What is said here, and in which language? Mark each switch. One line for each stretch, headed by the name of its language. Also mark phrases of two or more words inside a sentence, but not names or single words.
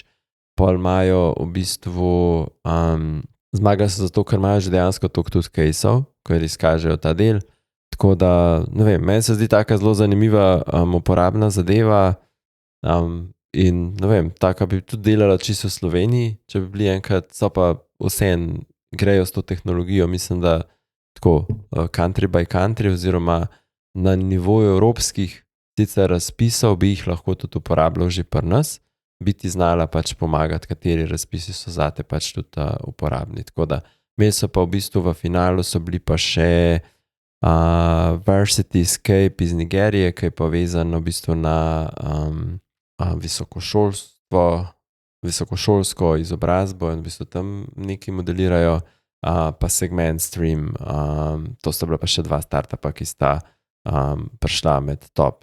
Slovenian: Pol imajo v bistvu, zmagali so zato, ker imajo že dejansko toliko tudi caseov, ko izkažejo ta del. Tako da, ne vem, meni se zdi taka zelo zanimiva uporabna zadeva in, ne vem, taka bi tudi delala čisto v Sloveniji, če bi bili enkrat, so pa vseeno grejo s to tehnologijo, mislim, da tako
English: country by country
Slovenian: oziroma na nivoju evropskih sicer razpisov bi jih lahko tudi uporabljal že pri nas, bi ti znala pač pomagati, kateri razpisi so zate pač tudi uporabni. Tako da, imeli so pa v bistvu v finalu so bili pa še Varsity Escape iz Nigerije, ki je povezan v bistvu na visokošolsko izobrazbo in v bistvu tam nekaj modelirajo, pa Segment Stream, to sta bila pa še 2 startupa, ki sta prišla med top.